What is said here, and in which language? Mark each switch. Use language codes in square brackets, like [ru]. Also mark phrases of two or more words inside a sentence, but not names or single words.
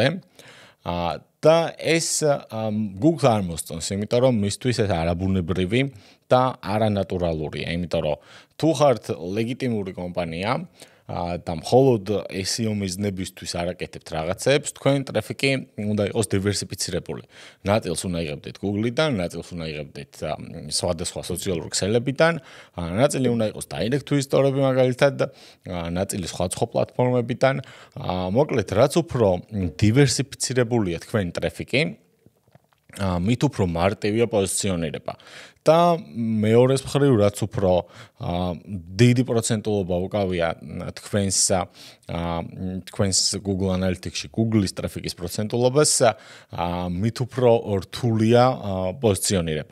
[ka] და ეს Google არ მოსწონს, იმიტომ რომ მისთვის ეს არაბუნებრივი და არანატურალურია, იმიტომ რომ თუ ხართ ლეგიტიმური კომპანია და მხოლოდ SEO მიზნებისთვის არაკეთებთ რაღაცებს, თქვენი ტრაფიკი უნდა იყოს დივერსიფიცირებული. ნაწილს უნდა იღებდეთ Google-დან, ნაწილს უნდა იღებდეთ სხვადასხვა სოციალური ქსელებიდან, ნაწილი უნდა იყოს [en] direct to store- [ka] ები მაგალითად, ნაწილი სხვა პლატფორმებიდან. მოკლედ, რაც უფრო დივერსიფიცირებულია თქვენი ტრაფიკი, მით უფრო მარტივია პოზიციონირება. და მეორეს მხრივ, რაც უფრო დიდი პროცენტულობა უკავია თქვენს Google Analytics-ში Google-ის ტრაფიკის პროცენტულობას, მით უფრო რთულია პოზიციონირება.